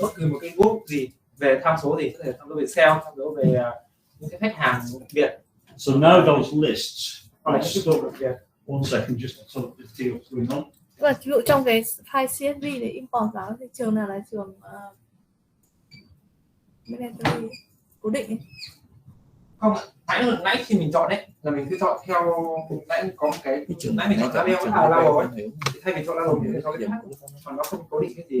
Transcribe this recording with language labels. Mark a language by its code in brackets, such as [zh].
[vi] bất cứ một cái group gì về tham số gì, có thể tham số về sale, tham số về những cái khách hàng biệt. [en] so now those lists. [vi] Hoặc là những cái group biệt. [en] One second, just so that the deal's going on. [vi] Và ví dụ trong cái file CSV để import vào thì trường nào là trường mandatory cố định ấy. Không, nãy khi mình chọn đấy là mình cứ chọn theo nãy có một cái trường nãy mình chọn label với label ấy, thì thay vì chọn label mình chọn cái khác, còn nó không cố định cái gì.